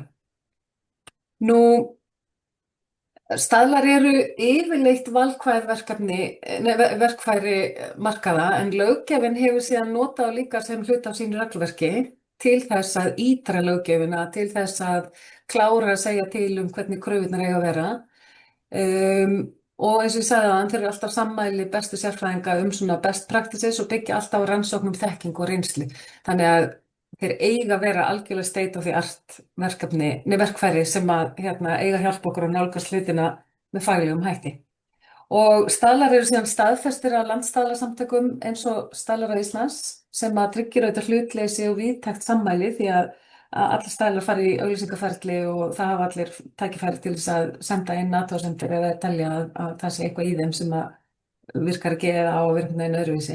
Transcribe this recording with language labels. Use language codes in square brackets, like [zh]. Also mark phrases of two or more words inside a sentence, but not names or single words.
[is] Nú, staðlar eru yfirleitt valkvæð verkfæri markaða en löggjafinn hefur síðan notað líka sem hluta af sínu regluverki til þess að ítra löggjöfina, til þess að klára að segja til hvernig kröfurnar eiga að vera. Og eins og ég sagði þeir eru alltaf sammæli bestu sérfræðinga svona [en] best practices [is] og byggja alltaf á rannsóknum þekkingu og reynslu. Þannig að þeir eiga að vera algjörlega [en] state of the art [is] verkfæri sem að eiga hjálpa okkur að nálgast hlutina með faglegum hætti. Og staðlar eru síðan staðfestir af landsstaðlasamtökum eins og Staðlaráð Íslands sem að tryggir auðvitað hlutleysi og víðtækt sammæli því að allir staðlar fara í auglýsingaferli og það hafa allir tækifæri til þess að senda inn athugasemdir eða telja að það sé eitthvað í þeim sem að virkar ekki eða á að virka neina öðruvísi.